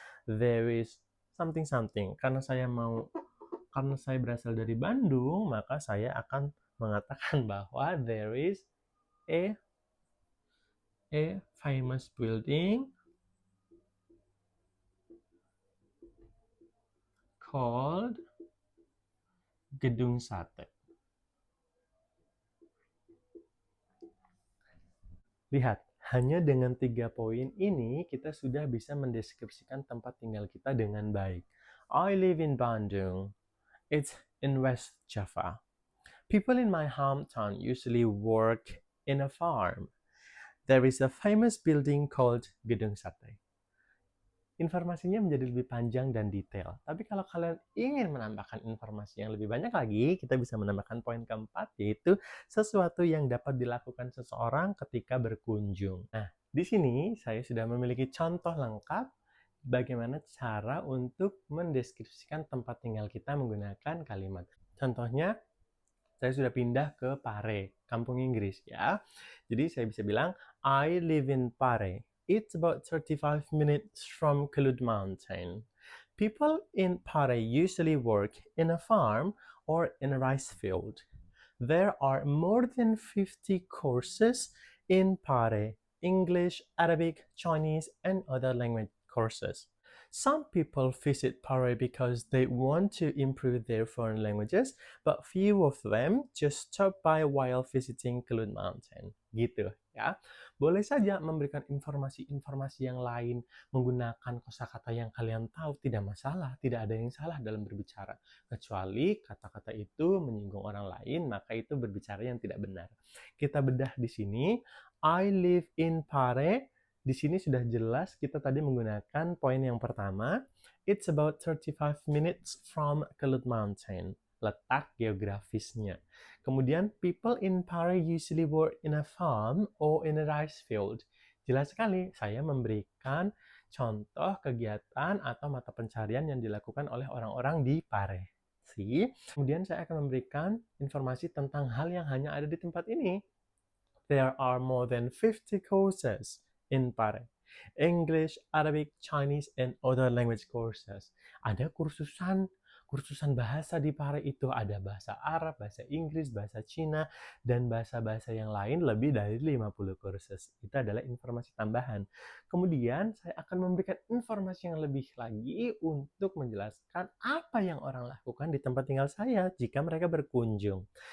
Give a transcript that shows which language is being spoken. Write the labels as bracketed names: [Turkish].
[English] There is something. [Indonesian] Karena saya berasal dari Bandung, maka saya akan mengatakan bahwa [English] there is a famous building called [Indonesian] Gedung Sate. Lihat, hanya dengan 3 poin ini kita sudah bisa mendeskripsikan tempat tinggal kita dengan baik. [English] I live in Bandung. It's in West Java. People in my hometown usually work in a farm. There is a famous building called Gedung Sate. [Indonesian] Informasinya menjadi lebih panjang dan detail. Tapi kalau kalian ingin menambahkan informasi yang lebih banyak lagi, kita bisa menambahkan poin keempat, yaitu sesuatu yang dapat dilakukan seseorang ketika berkunjung. Nah, di sini saya sudah memiliki contoh lengkap bagaimana cara untuk mendeskripsikan tempat tinggal kita menggunakan kalimat. Contohnya, saya sudah pindah ke Pare, kampung Inggris ya. Jadi saya bisa bilang, [English] I live in Pare. It's about 35 minutes from Kelud Mountain. People in Pare usually work in a farm or in a rice field. There are more than 50 courses in Pare: English, Arabic, Chinese, and other language courses. Some people visit Pare because they want to improve their foreign languages, but few of them just stop by while visiting Kelud Mountain. [Indonesian] Gitu ya. Boleh saja memberikan informasi-informasi yang lain menggunakan kosakata yang kalian tahu, tidak masalah, tidak ada yang salah dalam berbicara. Kecuali kata-kata itu menyinggung orang lain, maka itu berbicara yang tidak benar. Kita bedah di sini, [English] I live in Pare. [Indonesian] Di sini sudah jelas kita tadi menggunakan poin yang pertama. [English] It's about 35 minutes from Kelud Mountain. [Indonesian] letak geografisnya. Kemudian, [English] people in Paris usually work in a farm or in a rice field. [Indonesian] Jelas sekali, saya memberikan contoh kegiatan atau mata pencarian yang dilakukan oleh orang-orang di Paris. Kemudian saya akan memberikan informasi tentang hal yang hanya ada di tempat ini. [English] There are more than 50 courses in Paris. English, Arabic, Chinese, and other language courses. [Indonesian] Ada kursusan bahasa di Paris itu. Ada bahasa Arab, bahasa Inggris, bahasa Cina, dan bahasa-bahasa yang lain lebih dari 50 kursus. Itu adalah informasi tambahan. Kemudian saya akan memberikan informasi yang lebih lagi untuk menjelaskan apa yang orang lakukan di tempat tinggal saya jika mereka berkunjung.